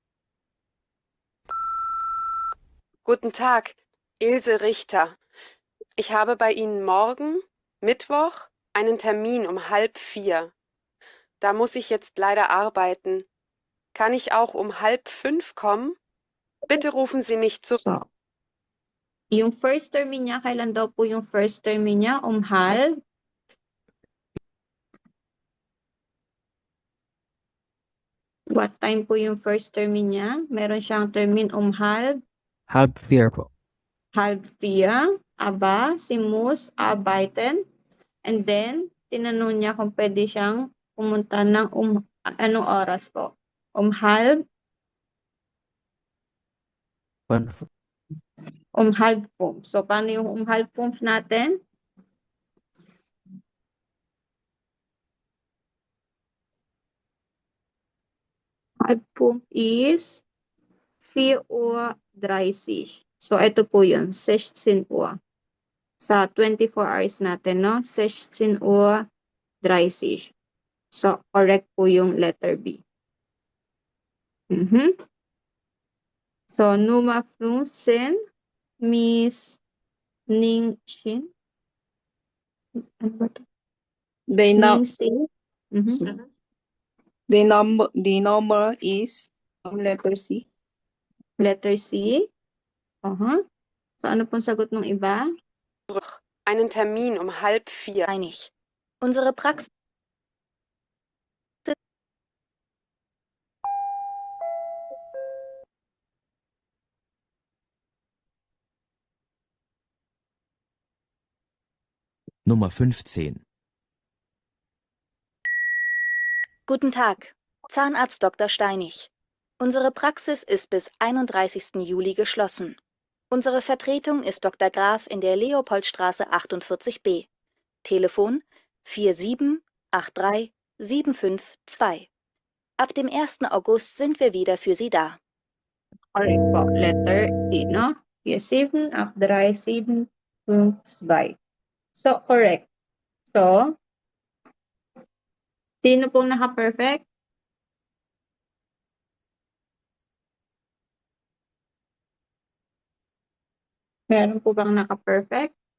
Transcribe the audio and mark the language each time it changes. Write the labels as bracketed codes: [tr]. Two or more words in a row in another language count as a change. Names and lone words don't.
[de] Guten Tag, Ilse Richter. Ich habe bei Ihnen morgen, Mittwoch, einen Termin um 3:30. Da muss ich jetzt leider arbeiten. Kann ich auch um 4:30 kommen? Bitte rufen Sie mich zu. [tl] So, yung first termin niya, kailan daw po yung first termin niya? Halb? [en] What time [tl] po yung first termin niya? Meron siyang termin halb? Halb 4 po. [de] Halb 4. Aba, sie muss arbeiten. [en] And then, [tl] tinanong niya kung pwede siyang pumunta ng anong oras po? [de] Halb? Halb 5. [tl] So, paano yung halb 5 natin? [en] Halb 5 is 4:30. [tl] So, ito po yun, 16 Uhr. Sa 24 hours natin, no? 16:30. So, correct po yung [en] letter B. [tl] So, Nummer 15, Miss Ning Shin. Ano ba to? [en] The Ning Sing. the number is letter C. Letter C. So, [tl] ano pong sagot ng iba? [de] Einen Termin um 3:30. Einig. Unsere Praxis Nummer 15. Guten Tag, Zahnarzt Dr. Steinig. Unsere Praxis ist bis 31. Juli geschlossen. Unsere Vertretung ist Dr. Graf in der Leopoldstraße 48b. Telefon 4783752. Ab dem 1. August sind wir wieder für Sie da. [tl] Correct po. Letter C, no? 4783752. So, correct. So, sino pong naka-perfect? Meron po bang naka-perfect?